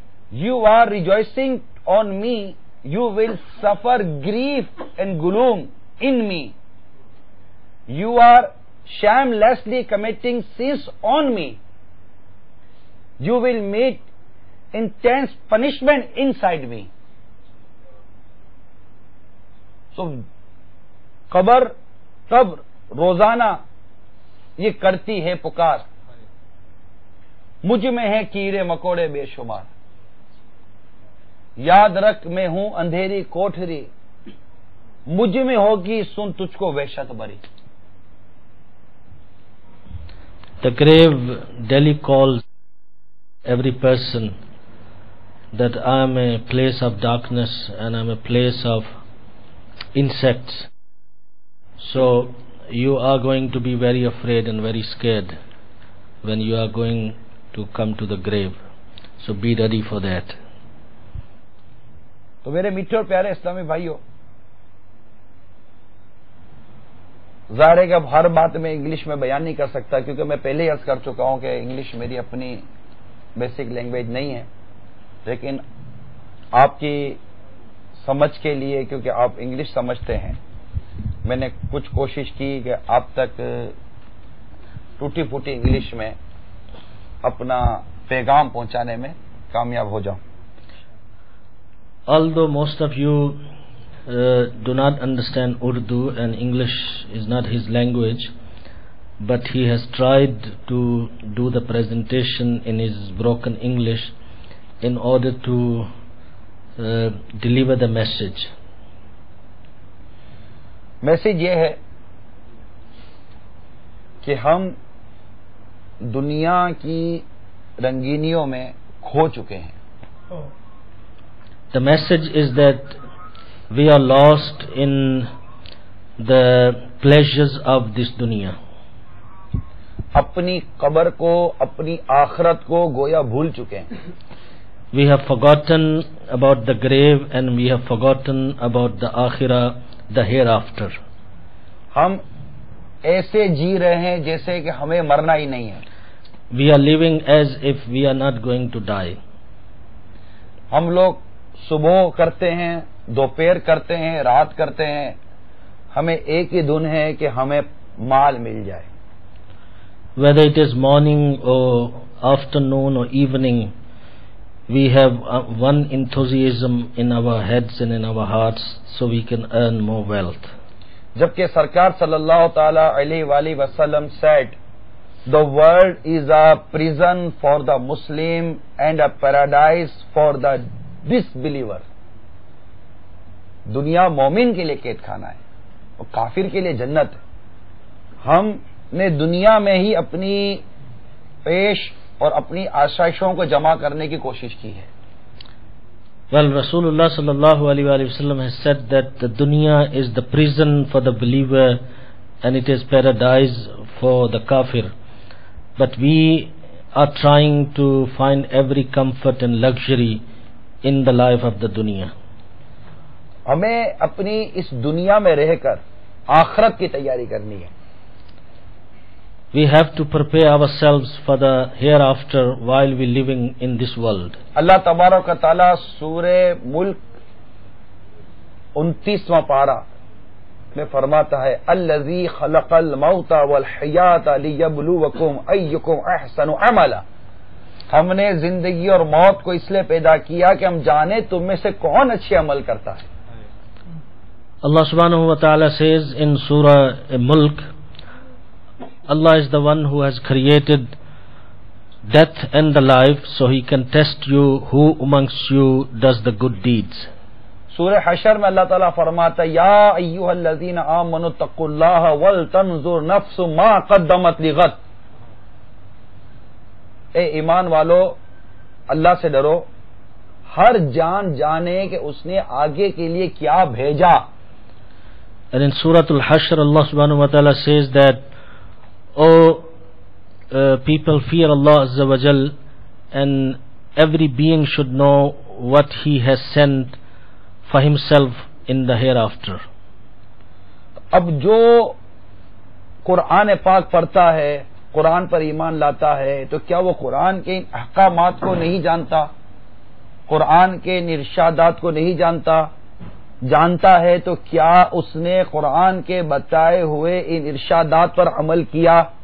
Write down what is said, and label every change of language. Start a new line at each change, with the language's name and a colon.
English: You are rejoicing on me. You will suffer grief and gloom in me. You are shamelessly committing sins on me. You will meet intense punishment inside me.
Urdu: So قبر روزانہ یہ کرتی ہے پکار، مجھ میں ہے کیڑے مکوڑے بے شمار، یاد رکھ میں ہوں اندھیری کوٹھری، مجھ میں ہوگی سن تجھ کو وحشت بری.
English: The grave daily calls every person that I am a place of darkness and I am a place of insects. So you are going to be very afraid and very scared when you are going to come to the grave. So be ready for that.
Urdu: تو میرے میٹھے اور پیارے اسلامی بھائیوں، ظاہر ہے کہ اب ہر بات میں انگلش میں بیان نہیں کر سکتا، کیونکہ میں پہلے ہی عرض کر چکا ہوں کہ انگلش میری اپنی بیسک لینگویج نہیں ہے، لیکن آپ کی سمجھ کے لیے، کیونکہ آپ انگلش سمجھتے ہیں، میں نے کچھ کوشش کی کہ آپ تک ٹوٹی پھوٹی انگلش میں اپنا پیغام پہنچانے میں کامیاب ہو جاؤں.
English: Although most of you do not understand Urdu and English is not his language, but he has tried to do the presentation in his broken English in order to deliver the message.
Urdu: Message یہ ہے کہ ہم دنیا کی رنگینیوں میں کھو چکے ہیں.
English: The message is that we are lost in the pleasures of this dunya.
Urdu: اپنی قبر کو، اپنی آخرت کو گویا بھول چکے ہیں.
English: We have forgotten about the grave and we have forgotten about the akhirah, the hereafter.
Urdu: ہم ایسے جی رہے ہیں جیسے کہ ہمیں مرنا ہی نہیں ہے.
English: We are living as if we are not going to die.
Urdu: ہم لوگ صبح کرتے ہیں، دوپہر کرتے ہیں، رات کرتے ہیں، ہمیں ایک ہی دھن ہے کہ ہمیں مال مل جائے.
English: Whether it is morning or afternoon or evening, we have one enthusiasm in our heads and in our hearts so we can earn more wealth.
Urdu: جبکہ سرکار صلی اللہ تعالی علیہ وآلہ وسلم
English: said, the world is a prison for the Muslim and a paradise for the disbeliever.
Urdu: دنیا مومن کے لیے قید خانہ ہے اور کافر کے لیے جنت ہے. ہم نے دنیا میں ہی اپنی پیش اور اپنی آشائشوں کو جمع کرنے کی کوشش کی ہے.
English: Well, Rasulullah sallallahu alaihi wasallam has said that the dunya is the prison for the believer and it is paradise for the kafir. But we are trying to find every comfort and luxury in the life of the dunya.
Urdu: ہمیں اپنی اس دنیا میں رہ کر آخرت کی تیاری کرنی ہے.
English: We have to prepare ourselves for the hereafter while we living in this world.
Urdu: اللہ تبارک و تعالی سورہ ملک 29واں پارہ میں فرماتا ہے
Arabic: الذی خلق الموت والحیات لیبلوکم ایکم احسن عملا.
Urdu: ہم نے زندگی اور موت کو اس لیے پیدا کیا کہ ہم جانیں تم میں سے کون اچھے عمل کرتا ہے.
English: Allah subhanahu wa ta'ala says in Surah Mulk, Allah is the one who has created death and the life, so He can test you who amongst you does the good deeds.
Urdu: سورہ حشر میں اللہ تعالیٰ فرماتا ہے
Arabic: یا ایھا الذین آمنوا اتقوا اللہ ولتنظر نفس ما قدمت لغد.
Urdu: اے ایمان والو اللہ سے ڈرو، ہر جان جانے کہ اس نے آگے کے لیے کیا بھیجا.
English: And in Surah Al-Hashr, Allah subhanahu wa ta'ala says that, people, fear Allah Azza wa Jal, and every being should know what He has sent for Himself in the hereafter.
Urdu: اب جو قرآن پاک پڑھتا ہے، قرآن پر ایمان لاتا ہے، تو کیا وہ قرآن کے ان احکامات کو نہیں جانتا؟ قرآن کے ان ارشادات کو نہیں جانتا ہے تو کیا اس نے قرآن کے بتائے ہوئے ان ارشادات پر عمل کیا؟